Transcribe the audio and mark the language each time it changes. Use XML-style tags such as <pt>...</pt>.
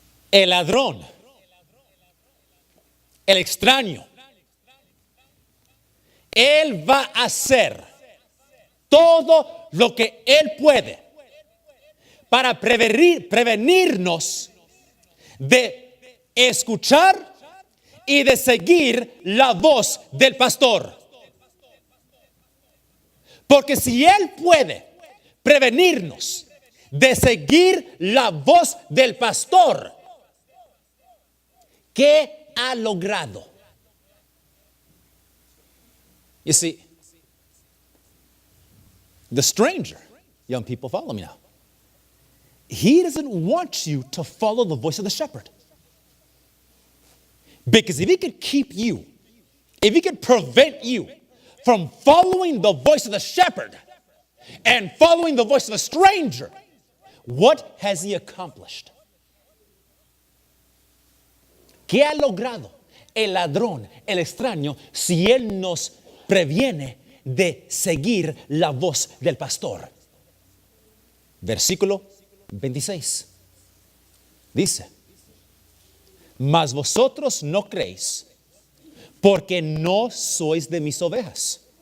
<es>El ladrón, el extraño, él va a hacer todo lo que él puede para prevenirnos de escuchar y de seguir la voz del pastor. Porque si él puede prevenirnos de seguir la voz del pastor, ¿qué ha logrado?</es> <en>You see, the stranger, young people, follow me now. He doesn't want you to follow the voice of the shepherd. Because if he could keep you, if he could prevent you from following the voice of the shepherd and following the voice of a stranger, what has he accomplished?</en> <es>¿Qué ha logrado el ladrón, el extraño, si él nos previene de seguir la voz del pastor? Versículo 26. Dice, mas vosotros no creéis, porque no sois de mis ovejas.</es>